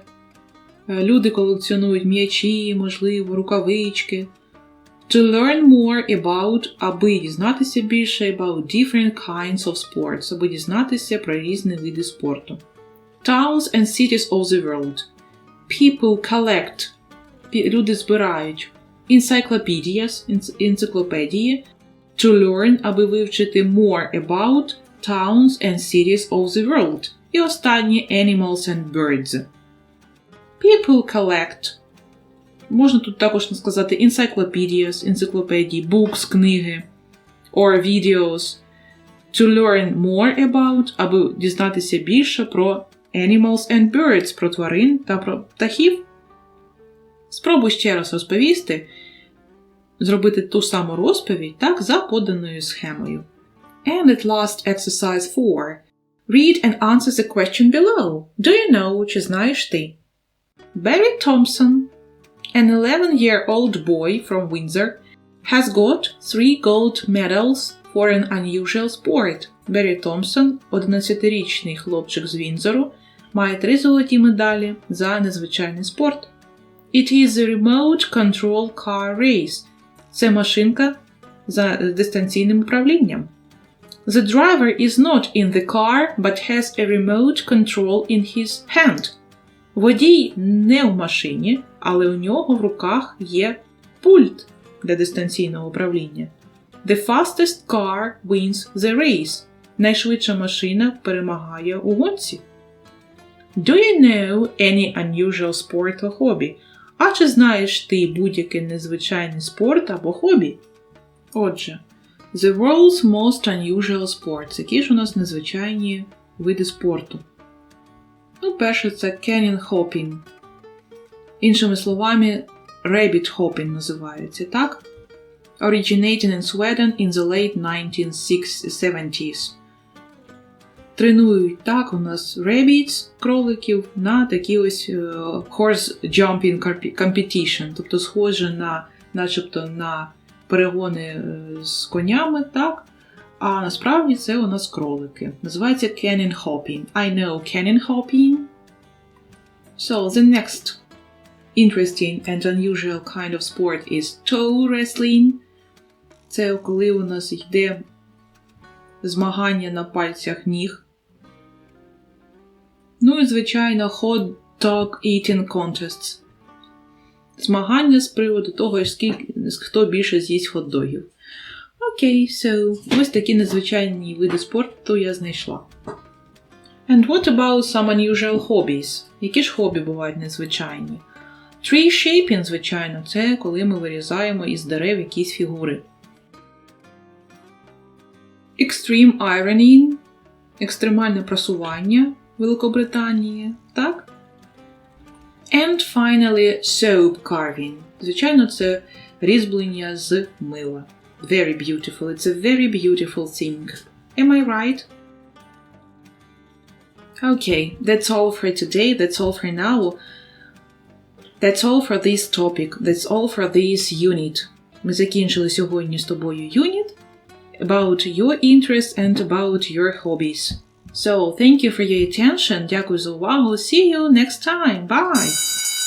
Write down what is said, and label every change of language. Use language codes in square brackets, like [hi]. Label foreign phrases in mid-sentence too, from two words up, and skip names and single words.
[uk] Люди колекціонують м'ячі, можливо, рукавички. [en] To learn more about, [uk] аби дізнатися більше [en] about different kinds of sports, [uk] аби дізнатися про різні види спорту. [en] Towns and cities of the world. People collect. [uk] Люди збирають encyclopedias, енциклопедії. [en] To learn, [uk] аби вивчити [en] more about towns and cities of the world. [uk] І останнє [en] animals and birds. People collect. [uk] Можна тут також сказати encyclopedias, енциклопедії, books, книги, [en] or videos. To learn more about, [uk] аби дізнатися більше про [en] animals and birds, [uk] про тварин та про птахів. Спробуй ще раз розповісти, зробити ту саму розповідь, так, за поданою схемою. [en] And at last exercise 4. Read and answer the question below. Do you know, [uk] чи знаєш ти? [en] Barry Thompson, an 11-year-old boy from Windsor, has got 3 gold medals for an unusual sport. [uk] Беррі Томпсон, 11-річний хлопчик з Віндзору, має 3 золоті медалі за незвичайний спорт. [en] It is a remote control car race. [uk] Це машинка за дистанційним управлінням. [en] The driver is not in the car, but has a remote control in his hand. [uk] Водій не в машині, але у нього в руках є пульт для дистанційного управління. [en] The fastest car wins the race. [uk] Найшвидша машина перемагає у гонці. [en] Do you know any unusual sport or hobby? [uk] А чи знаєш ти будь-який незвичайний спорт або хобі? Отже, [en] the world's most unusual sports. [uk] Які ж у нас незвичайні види спорту? Перше це [en] canyon hopping. [uk] Іншими словами, [en] rabbit hopping [uk] називається, так? [en] Originating in Sweden in the late 1970s. [uk] Тренують так у нас rabbits, кроликів, на такі ось [en] horse jumping competition, [uk] тобто схоже начебто на перегони з конями, так? А насправді це у нас кролики. [en] Називається canyon hopping. I know canyon hopping. So, the next interesting and unusual kind of sport is toe wrestling. [uk] Це коли у нас йде змагання на пальцях ніг. Ну і, звичайно, [en] hot dog eating contests. [uk] Змагання з приводу того, хто більше з'їсть хот-догів. Окей, ось такі незвичайні види спорту я знайшла. [en] And what about some unusual hobbies? [uk] Які ж хобі бувають незвичайні? [en] Tree shaping, [uk] звичайно, це коли ми вирізаємо із дерев якісь фігури. [en] Extreme ironing [uk] – екстремальне прасування в Великобританії, так? [en] And finally, soap carving. [uk] Звичайно, це різьблення з мила. [en] Very beautiful. It's a very beautiful thing. Am I right? Okay, that's all for today. That's all for now. That's all for this topic. That's all for this unit. [uk] Ми закінчили сьогодні з тобою [en] unit about your interests and about your hobbies. So, thank you for your attention. [uk] Дякую за увагу. [en] See you next time. Bye!